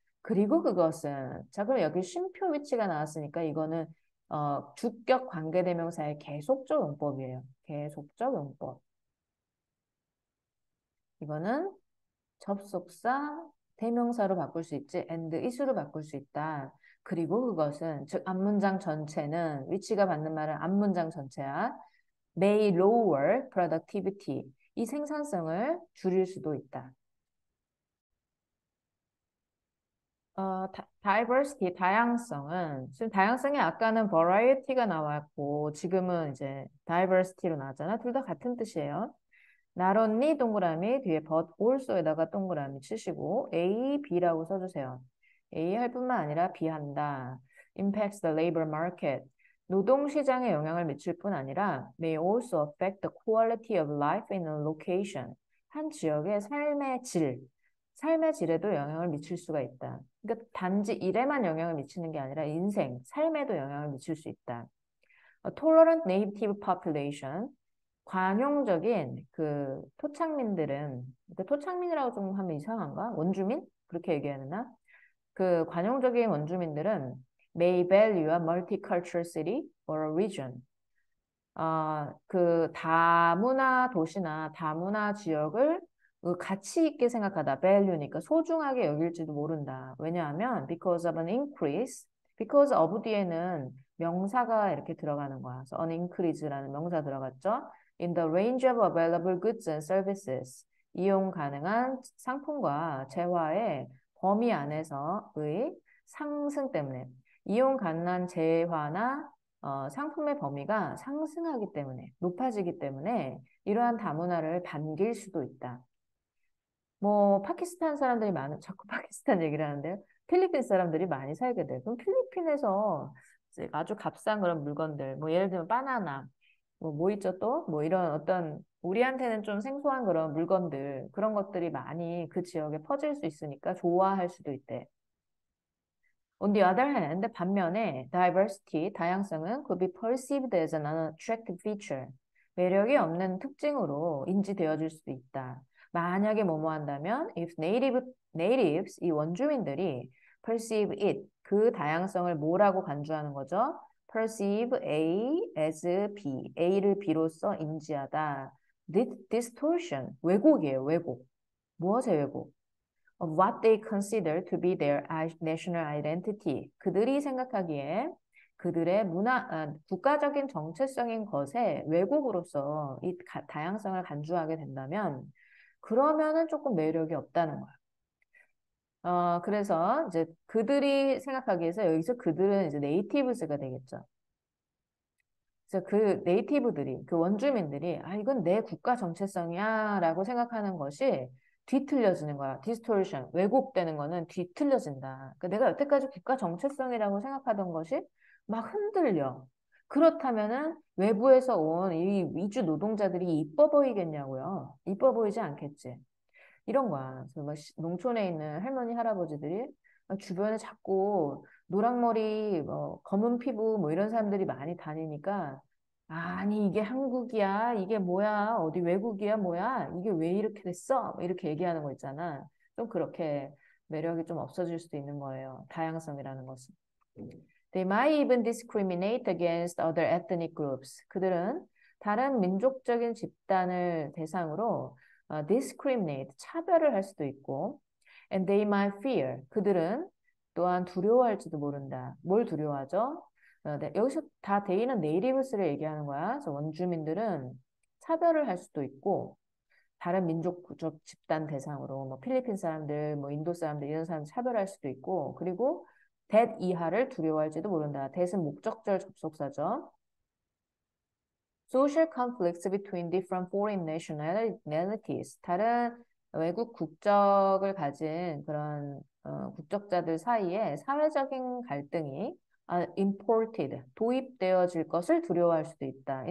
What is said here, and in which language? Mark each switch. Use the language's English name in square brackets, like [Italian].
[Korean] 그리고 그것은, 자, 그럼 여기 쉼표 위치가 나왔으니까 이거는 주격 관계대명사의 계속적 용법이에요. 계속적 용법. 이거는 접속사 대명사로 바꿀 수 있지, and is로 바꿀 수 있다. 그리고 그것은, 즉 앞문장 전체는, 위치가 받는 말은 앞문장 전체야. [English] may lower productivity. [Korean] 이 생산성을 줄일 수도 있다. diversity, 다양성은, 지금 다양성이 아까는 variety가 나왔고, 지금은 이제 diversity로 나왔잖아. 둘 다 같은 뜻이에요. not only 동그라미 뒤에 but also에다가 동그라미 치시고, A, B라고 써주세요. A 할 뿐만 아니라 B 한다. [English] impacts the labor market. [Korean] 노동시장에 영향을 미칠 뿐 아니라 [English] may also affect the quality of life in a location. [Korean] 한 지역의 삶의 질에도 영향을 미칠 수가 있다. 그러니까 단지 일에만 영향을 미치는 게 아니라 인생, 삶에도 영향을 미칠 수 있다. [English] A tolerant native population, [Korean] 관용적인 그 토착민들은, 토착민이라고 좀 하면 이상한가? 원주민? 그렇게 얘기하나? 그 관용적인 원주민들은 [English] may value a multicultural city or a region. [Korean] 그 다문화 도시나 다문화 지역을 그 가치 있게 생각하다. value니까 소중하게 여길지도 모른다. 왜냐하면 [English] because of an increase, because of [Korean] 뒤에는 명사가 이렇게 들어가는 거야. 그래서 an increase라는 명사 들어갔죠. [English] In the range of available goods and services. [Korean] 이용 가능한 상품과 재화의 범위 안에서의 상승 때문에 이용 가능한 재화나 상품의 범위가 상승하기 때문에, 높아지기 때문에 이러한 다문화를 반길 수도 있다. 뭐 파키스탄 사람들이 자꾸 파키스탄 얘기를 하는데요. 필리핀 사람들이 많이 살게 돼. 그럼 필리핀에서 이제 아주 값싼 그런 물건들, 뭐 예를 들면 바나나, 뭐 있죠 또? 뭐 이런 어떤 우리한테는 좀 생소한 그런 물건들, 그런 것들이 많이 그 지역에 퍼질 수 있으니까 좋아할 수도 있대. [English] On the other hand, [Korean] 반면에 [English] diversity, [Korean] 다양성은 [English] could be perceived as an unattractive feature. [Korean] 매력이 없는 특징으로 인지되어질 수도 있다. 만약에 뭐뭐 한다면, [English] if natives, [Korean] 이 원주민들이 [English] perceive it, [Korean] 그 다양성을 뭐라고 간주하는 거죠? [English] perceive A as B, [Korean] A를 B로서 인지하다. distortion, 왜곡이에요, 왜곡. 무엇의 왜곡? [English] Of what they consider to be their national identity. [Korean] 그들이 생각하기에 그들의 국가적인 정체성인 것에 왜곡으로서 이 다양성을 간주하게 된다면 그러면은 조금 매력이 없다는 거야. 그래서 이제 그들이 생각하기에서 여기서 그들은 이제 네이티브스가 되겠죠. 그래서 그 네이티브들이, 그 원주민들이, 이건 내 국가 정체성이야 라고 생각하는 것이 뒤틀려지는 거야. 디스토션, 왜곡되는 거는 뒤틀려진다. 그러니까 내가 여태까지 국가 정체성이라고 생각하던 것이 막 흔들려. 그렇다면은 외부에서 온 이 이주 노동자들이 이뻐 보이겠냐고요. 이뻐 보이지 않겠지. 이런 거야. 그래서 막 농촌에 있는 할머니, 할아버지들이 막 주변에 자꾸 노랑머리, 뭐, 검은 피부, 뭐 이런 사람들이 많이 다니니까, 아니, 이게 한국이야? 이게 뭐야? 어디 외국이야? 뭐야? 이게 왜 이렇게 됐어? 뭐 이렇게 얘기하는 거 있잖아. 좀 그렇게 매력이 좀 없어질 수도 있는 거예요. 다양성이라는 것은. [English] They might even discriminate against other ethnic groups. [Korean] 그들은 다른 민족적인 집단을 대상으로 discriminate, 차별을 할 수도 있고, [English] and they might fear. [Korean] 그들은 또한 두려워할지도 모른다. 뭘 두려워하죠? 네, 여기서 다 데이는 네이티브스를 얘기하는 거야. 그래서 원주민들은 차별을 할 수도 있고 다른 민족적 집단 대상으로 뭐 필리핀 사람들, 뭐 인도 사람들 이런 사람 차별할 수도 있고 그리고 that 이하를 두려워할지도 모른다. that은 목적절 접속사죠. [English] Social conflicts between different foreign nationalities. [Korean] 다른 외국 국적을 가진 그런 국적자들 사이에 사회적인 갈등이 imported, 도입되어질 것을 두려워할 수도 있다.